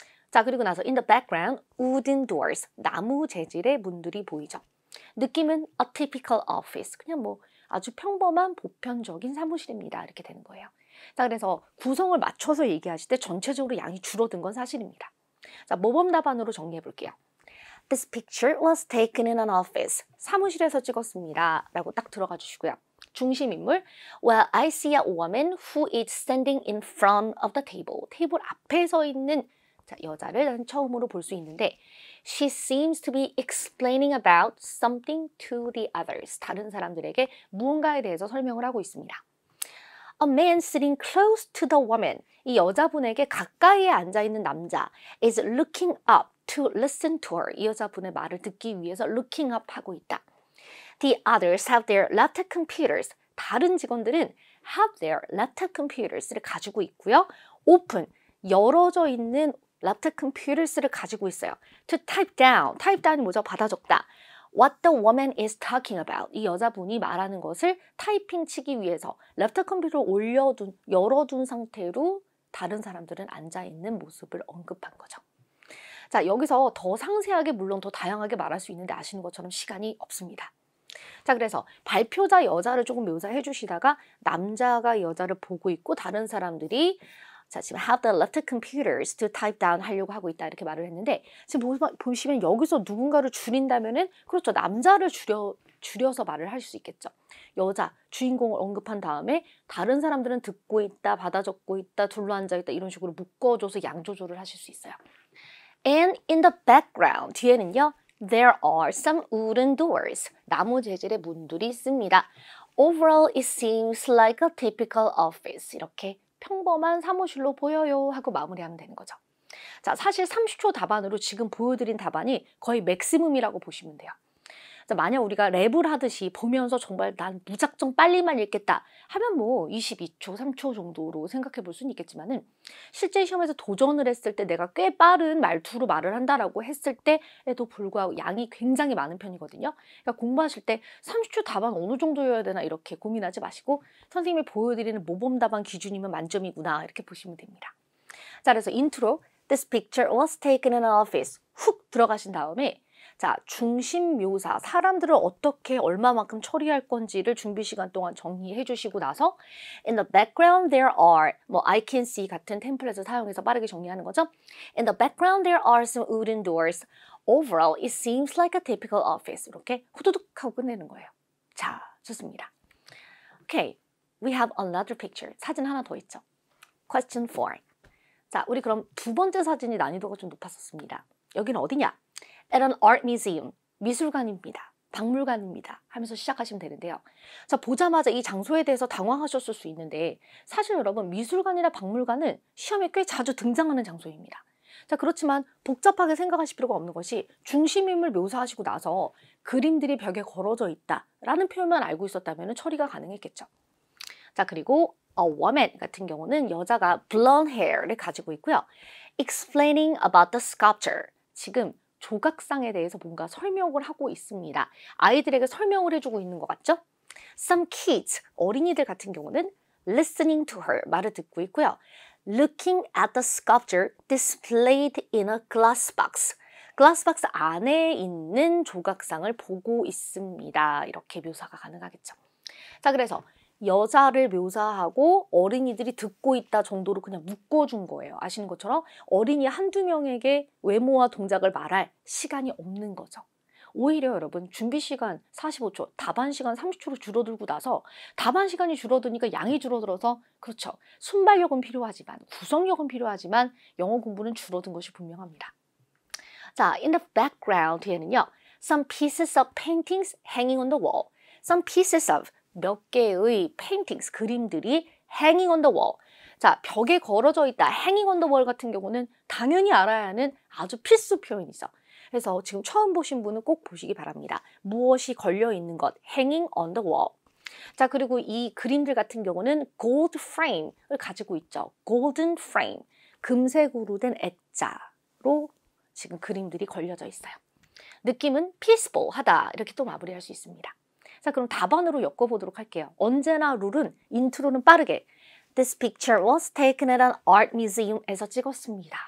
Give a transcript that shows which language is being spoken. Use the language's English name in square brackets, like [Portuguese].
[Korean] 자, 그리고 나서 [English] in the background, wooden doors, [Korean] 나무 재질의 문들이 보이죠. 느낌은 [English] a typical office, [Korean] 그냥 뭐 아주 평범한 보편적인 사무실입니다. 이렇게 되는 거예요. 자, 그래서 구성을 맞춰서 얘기하실 때 전체적으로 양이 줄어든 건 사실입니다. 자, 모범 답안으로 정리해 볼게요. [English] This picture was taken in an office. [Korean] 사무실에서 찍었습니다. 라고 딱 들어가 주시고요. [English] 중심인물, Well, I see a woman who is standing in front of the table. [Korean] 테이블 앞에 서 있는 자, 여자를 처음으로 볼 수 있는데 [English] She seems to be explaining about something to the others. [Korean] 다른 사람들에게 무언가에 대해서 설명을 하고 있습니다. [English] A man sitting close to the woman. [Korean] 이 여자분에게 가까이에 앉아있는 남자 [English] is looking up to listen to her. [Korean] 이 여자분의 말을 듣기 위해서 [English] looking up [Korean] 하고 있다. [English] The others have their laptop computers. [Korean] 다른 직원들은 [English] have their laptop computers [Korean] 를 가지고 있고요. open, 열어져 있는 랩탑 컴퓨터스를 가지고 있어요. [English] To type down, type down이 뭐죠? [Korean] 받아 적다. [English] What the woman is talking about. [Korean] 이 여자분이 말하는 것을 타이핑 치기 위해서 랩탑 컴퓨터를 열어둔 상태로 다른 사람들은 앉아있는 모습을 언급한 거죠. 자, 여기서 더 상세하게 물론 더 다양하게 말할 수 있는데 아시는 것처럼 시간이 없습니다. 자, 그래서 발표자 여자를 조금 묘사해 주시다가 남자가 여자를 보고 있고 다른 사람들이 자, 지금 [English] have the laptop computers to type down [Korean] 하려고 하고 있다 이렇게 말을 했는데 지금 보시면 여기서 누군가를 줄인다면은 그렇죠. 남자를 줄여서 말을 할 수 있겠죠. 여자, 주인공을 언급한 다음에 다른 사람들은 듣고 있다, 받아 적고 있다, 둘러앉아 있다 이런 식으로 묶어줘서 양 조절을 하실 수 있어요. [English] And in the background, [Korean] 뒤에는요. [English] There are some wooden doors. [Korean] 나무 재질의 문들이 있습니다. [English] Overall, it seems like a typical office. [Korean] 이렇게 평범한 사무실로 보여요 하고 마무리하면 되는 거죠. 자, 사실 30초 답안으로 지금 보여드린 답안이 거의 맥시멈이라고 보시면 돼요. 자, 만약 우리가 랩을 하듯이 보면서 정말 난 무작정 빨리만 읽겠다 하면 뭐 22초, 3초 정도로 생각해 볼 수는 있겠지만은 실제 시험에서 도전을 했을 때 내가 꽤 빠른 말투로 말을 한다라고 했을 때에도 불구하고 양이 굉장히 많은 편이거든요. 그러니까 공부하실 때 30초 답안 어느 정도여야 되나 이렇게 고민하지 마시고 선생님이 보여드리는 모범 답안 기준이면 만점이구나 이렇게 보시면 됩니다. 자, 그래서 인트로 [English] This picture was taken in an office [Korean] 훅 들어가신 다음에 자, 중심 묘사, 사람들을 어떻게 얼마만큼 처리할 건지를 준비 시간 동안 정리해 주시고 나서 [English] In the background there are, [Korean] 뭐 [English] I can see [Korean] 같은 템플릿을 사용해서 빠르게 정리하는 거죠. [English] In the background there are some wooden doors. Overall, it seems like a typical office. [Korean] 이렇게 후두둑 하고 끝내는 거예요. 자, 좋습니다. [English] Okay, we have another picture. [Korean] 사진 하나 더 있죠. Question 4. 자, 우리 그럼 두 번째 사진이 난이도가 좀 높았었습니다. 여기는 어디냐? [English] At an art museum, [Korean] 미술관입니다. 박물관입니다. 하면서 시작하시면 되는데요. 자, 보자마자 이 장소에 대해서 당황하셨을 수 있는데 사실 여러분 미술관이나 박물관은 시험에 꽤 자주 등장하는 장소입니다. 자, 그렇지만 복잡하게 생각하실 필요가 없는 것이 중심인물 묘사하시고 나서 그림들이 벽에 걸어져 있다라는 표현만 알고 있었다면 처리가 가능했겠죠. 자, 그리고 a woman 같은 경우는 여자가 [English] blonde hair [Korean] 를 가지고 있고요. [English] Explaining about the sculpture. [Korean] 지금 조각상에 대해서 뭔가 설명을 하고 있습니다. 아이들에게 설명을 해주고 있는 것 같죠? [English] Some kids, [Korean] 어린이들 같은 경우는 [English] listening to her, [Korean] 말을 듣고 있고요. [English] Looking at the sculpture displayed in a glass box. [Korean] glass box 안에 있는 조각상을 보고 있습니다. 이렇게 묘사가 가능하겠죠. 자, 그래서 여자를 묘사하고 어린이들이 듣고 있다 정도로 그냥 묶어준 거예요. 아시는 것처럼 어린이 한두 명에게 외모와 동작을 말할 시간이 없는 거죠. 오히려 여러분 준비 시간 45초, 답안 시간 30초로 줄어들고 나서 답안 시간이 줄어드니까 양이 줄어들어서 그렇죠. 순발력은 필요하지만 구성력은 필요하지만 영어 공부는 줄어든 것이 분명합니다. [English] 자, in the background [Korean] 뒤에는요. [English] Some pieces of paintings hanging on the wall. Some pieces of [Korean] 몇 개의 [English] paintings, [Korean] 그림들이 [English] hanging on the wall. [Korean] 자, 벽에 걸어져 있다. [English] hanging on the wall [Korean] 같은 경우는 당연히 알아야 하는 아주 필수 표현이죠. 그래서 지금 처음 보신 분은 꼭 보시기 바랍니다. 무엇이 걸려 있는 것, [English] hanging on the wall. [Korean] 자, 그리고 이 그림들 같은 경우는 [English] gold frame [Korean] 을 가지고 있죠. [English] golden frame, [Korean] 금색으로 된 액자로 지금 그림들이 걸려져 있어요. 느낌은 peaceful하다 이렇게 또 마무리할 수 있습니다. 자, 그럼 답안으로 엮어보도록 할게요. 언제나 룰은 인트로는 빠르게 [English] This picture was taken at an art museum에서 [Korean] 찍었습니다.